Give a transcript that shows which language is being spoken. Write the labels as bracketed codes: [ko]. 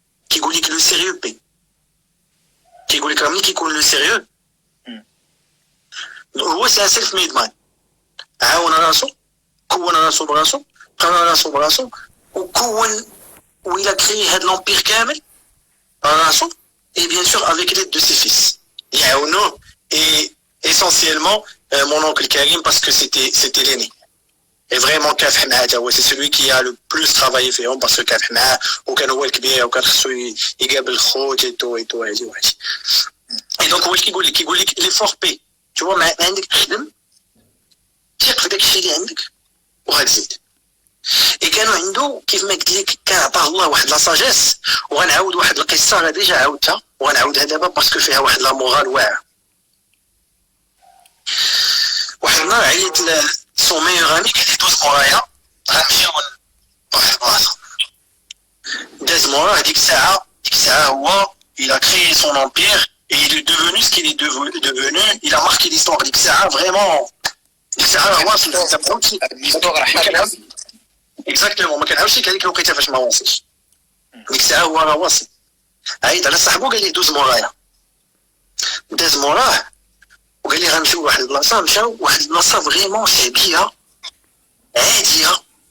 [ar] كيقول لك لو سيريو بي. كيقول لك ملي كيكون لو سيريو هو سي ان سيلف ميد مان. عاون راسو كون راسو براسو قرا راسو براسو وكون وإلا كري هاد لومبير كامل راسو. [fr] اي بيان سور افيك ليد دو سي فيس [ar] يعاونوه. [fr] اي essentiellement mon oncle Karim parce que c'était l'aîné. [ar] Et vraiment كافح معاه تا هو سي [fr] celui qui a le plus travaillé [ar] فيهم [fr] parce que [ar] كافح معاه وكان هو الكبير وكان خصو يقابل الخوت ايتو هادي وهادي. اي دونك هو كيقول لك لي فور بي [fr] tu vois [ar] ما عندك تخدم ثق في داكشي اللي عندك وغتزيد. اي كانوا عنده كيف ما قلت لك كان عطاه الله واحد لا ساجيس. وغنعاود واحد القصه انا ديجا عاودتها وغنعاودها دابا باسكو فيها واحد لا مورال واعره. واحد النهار عيط سون ميور امي قال لي دوز مورايا غنمشيو لواحد البلاصه. داز موراه ديك الساعه هو [fr] il a créé son empire et il est devenu ce qu'il est devenu. Il a marqué l'histoire [ar] ديك الساعه [fr] vraiment [ar] ساعه واصل فهمتي ليستوار حاله اكزاكتومون ما كنعاودش لك هذيك الوقيته فاش ما واصلش ديك الساعه هو راه واصل عيط على صاحبو قال لي دوز مورايا داز موراه وقال لي غنمشيو لواحد البلاصه مشاو واحد البلاصه فريمون شعبيه عاديه